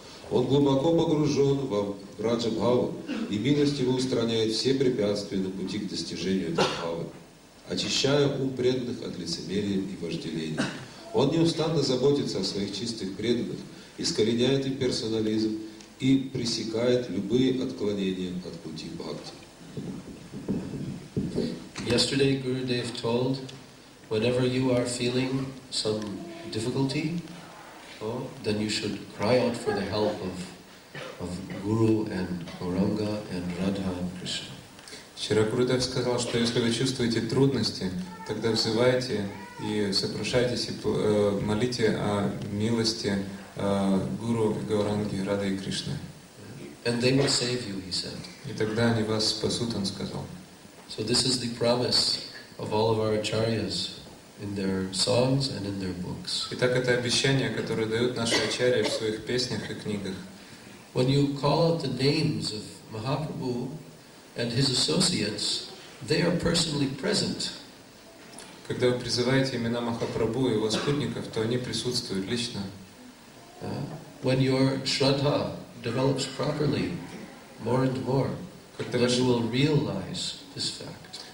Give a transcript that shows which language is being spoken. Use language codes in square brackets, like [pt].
[ru] Он глубоко погружен в Раджабхаву и милостиво устраняет все препятствия на пути к достижению этой бхавы, очищая ум преданных от лицемерия и вожделения. Он неустанно заботится о своих чистых преданных, искореняет имперсонализм и пресекает любые отклонения от пути бхакти. [en] Yesterday Gurudev told, whenever you are feeling some difficulty, then you should cry out for the help of Guru and Gauranga and Radha and Krishna. [ru] Вчера Гурудев сказал, что если вы чувствуете трудности, тогда взывайте и сокрушайтесь, и молите о милости Гуру, Гауранги, Рады и Кришны. [en] And they will save you, he said. [ru] И тогда они вас спасут, он сказал. [en] So this is the promise of all of our acharyas in their songs and in their books. [ru] Итак, это обещание, которое дают наши ачарьи в своих песнях и книгах. [en] When you call out the names of Mahaprabhu and his associates, they are personally present. [ru] Когда вы призываете имена Махапрабху и его спутников, то они присутствуют лично. [en] When your Shraddha develops properly, more and more, then you will realize this fact.